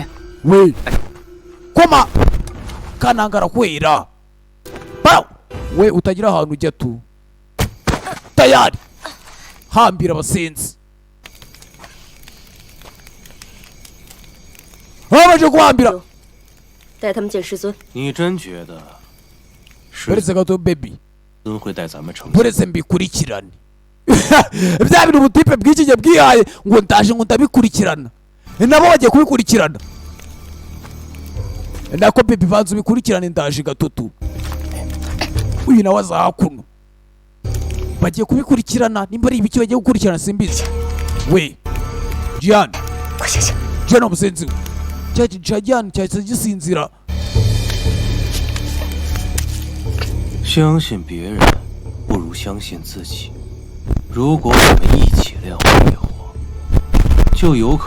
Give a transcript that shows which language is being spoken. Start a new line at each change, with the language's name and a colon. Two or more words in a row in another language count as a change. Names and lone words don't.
Kinyarwanda: we koma kananga arakwera bara we utagira ahantu ujya tu tayari hambira abasenzi babaje kuhambira
Chinese: 带他们见师尊。你真觉得师
Kinyarwanda: uretse gato baby
Chinese: 尊会带咱们成？
Kinyarwanda: uretse mbikurikirane bya bintu ubutipe bw'iki gihe bwihaye ngo ndaje ngo ndabikurikirana nabo bagiye kubikurikirana nako baby banza ubikurikirane ndaje gatutu uyu nawe aza hakuno bagiye kubikurikirana nimba ari ibiki bagiye gukurikirana simbizi we Jian
Chinese: 快醒醒！
Kinyarwanda: Jian umusenzi we cya Jian cyahise gisinzira
Chinese: 相信别人不如相信自己。如果我们一起练火烈火，就有可能。